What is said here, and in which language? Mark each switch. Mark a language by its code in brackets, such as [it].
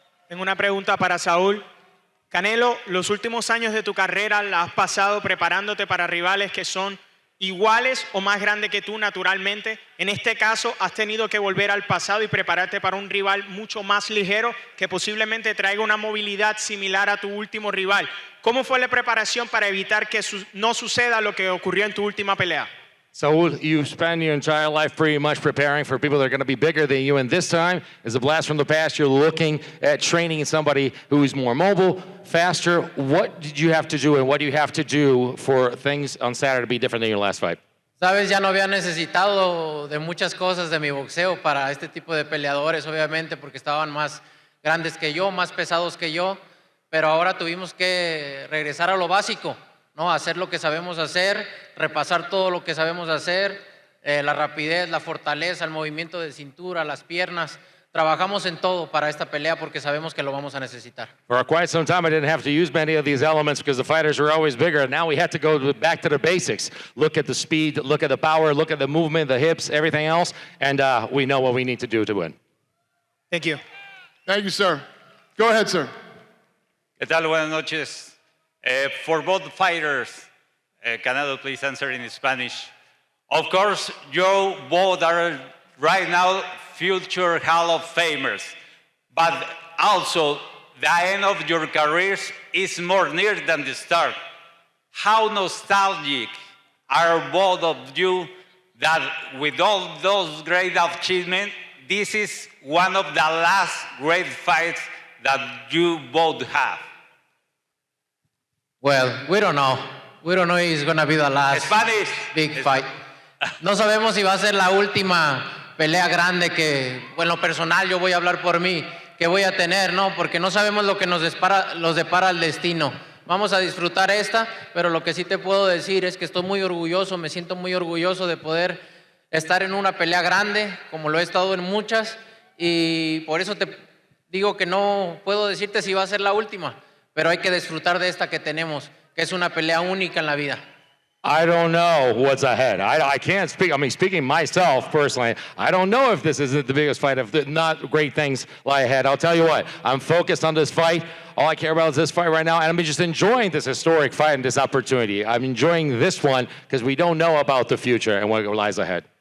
[es] Tengo una pregunta para Saúl. Canelo, los últimos años de tu carrera la has pasado preparándote para rivales que son iguales o más grandes que tú naturalmente. En este caso, has tenido que volver al pasado y prepararte para un rival mucho más ligero que posiblemente traiga una movilidad similar a tu último rival. ¿Cómo fue la preparación para evitar que no suceda lo que ocurrió en tu última pelea? [en] Saul, you've spent your entire life pretty much preparing for people that are going to be bigger than you, and this time is a blast from the past. You're looking at training somebody who's more mobile, faster. What did you have to do, and what do you have to do for things on Saturday to be different than your last fight? [es] Sabes, ya no había necesitado de muchas cosas de mi boxeo para este tipo de peleadores, obviamente, porque estaban más grandes que yo, más pesados que yo, pero ahora tuvimos que regresar a lo básico, ¿no? Hacer lo que sabemos hacer, repasar todo lo que sabemos hacer, la rapidez, la fortaleza, el movimiento de cintura, las piernas. Trabajamos en todo para esta pelea porque sabemos que lo vamos a necesitar. [en] For quite some time, I didn't have to use many of these elements because the fighters are always bigger. And now we had to go back to the basics. Look at the speed, look at the power, look at the movement, the hips, everything else. And we know what we need to do to win. Thank you. Thank you, sir. Go ahead, sir. [es] ¿Qué tal? Buenas noches. [en] For both fighters, Canelo, please answer in Spanish. Of course, you both are right now future Hall of Famers, but also the end of your careers is more near than the start. How nostalgic are both of you that with all those great achievements, this is one of the last great fights that you both have? Well, we don't know. We don't know if it's going to be the last big fight. [es] No sabemos si va a ser la última pelea grande que, bueno, en lo personal yo voy a hablar por mí, que voy a tener, ¿no? Porque no sabemos lo que nos depara el destino. Vamos a disfrutar esta, pero lo que sí te puedo decir es que estoy muy orgulloso, me siento muy orgulloso de poder estar en una pelea grande, como lo he estado en muchas, y por eso te digo que no puedo decirte si va a ser la última, pero hay que disfrutar de esta que tenemos, que es una pelea única en la vida. [en] I don't know what's ahead. I can't speak. I mean, speaking myself personally, I don't know if this isn't the biggest fight, if not great things lie ahead. I'll tell you what, I'm focused on this fight. All I care about is this fight right now, and I'm just enjoying this historic fight and this opportunity. I'm enjoying this one because we don't know about the future and what lies ahead.